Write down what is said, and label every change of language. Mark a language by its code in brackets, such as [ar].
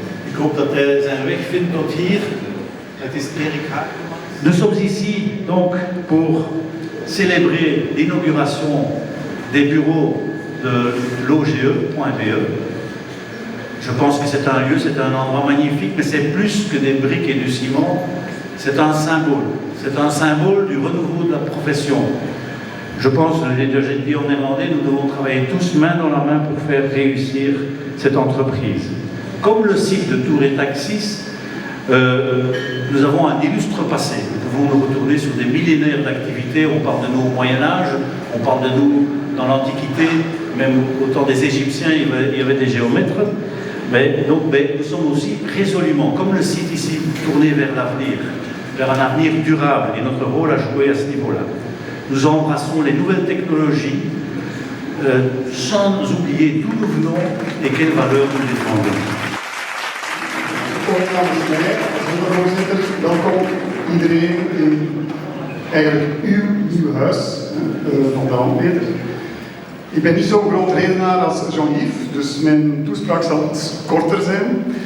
[nl] Ik hoop dat hij zijn weg vindt tot hier. Het is Erik Haken. [fr] Nous sommes ici donc pour célébrer l'inauguration des bureaux de l'OGE.be. Je pense que c'est un lieu, c'est un endroit magnifique, mais c'est plus que des briques et du ciment, c'est un symbole. C'est un symbole du renouveau de la profession. Je pense, je l'ai dit en néerlandais, nous devons travailler tous main dans la main pour faire réussir cette entreprise. Comme le site de Tours et Taxis, nous avons un illustre passé. Nous pouvons nous retourner sur des millénaires d'activités. On parle de nous au Moyen-Âge, on parle de nous dans l'Antiquité, même au temps des Égyptiens, il y avait des géomètres. Mais nous sommes aussi résolument, comme le site ici, tournés vers l'avenir, vers un avenir durable, et notre rôle à jouer à ce niveau-là. Nous embrassons les nouvelles technologies, sans oublier d'où nous venons et quelles valeurs nous défendons. [nl] Namens mij, als voorzitter, welkom iedereen in eigenlijk uw nieuw huis van de Landmeter. Ik ben niet zo'n groot redenaar als Jean-Yves, dus mijn toespraak zal iets korter zijn.